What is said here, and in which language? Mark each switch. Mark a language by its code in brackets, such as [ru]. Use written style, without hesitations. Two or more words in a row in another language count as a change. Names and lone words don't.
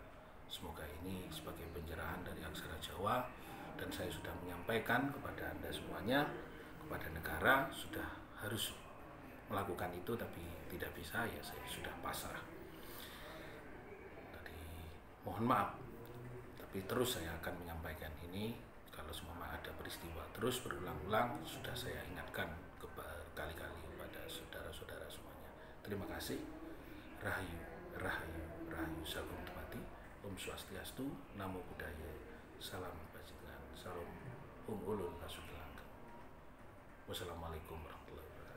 [id] Semoga ini ini sebagai pencerahan dari aksara Jawa, dan saya sudah menyampaikan kepada Anda semuanya, kepada negara sudah harus melakukan itu, tapi tidak bisa, ya saya sudah pasrah. Tadi mohon maaf, tapi terus saya akan menyampaikan ini. Kalau semua ada peristiwa terus berulang-ulang, sudah saya ingatkan berkali-kali kepada saudara-saudara semuanya. Terima kasih. [ban] Rahayu, rahayu, rahayu sagung temati. [sa] Om Swastiastu, [pi] Namo Buddhaya, [id] Salam Kebajikan, Salam Ulun Pasugilang. [ar] والسلام عليكم ورحمة الله وبركاته.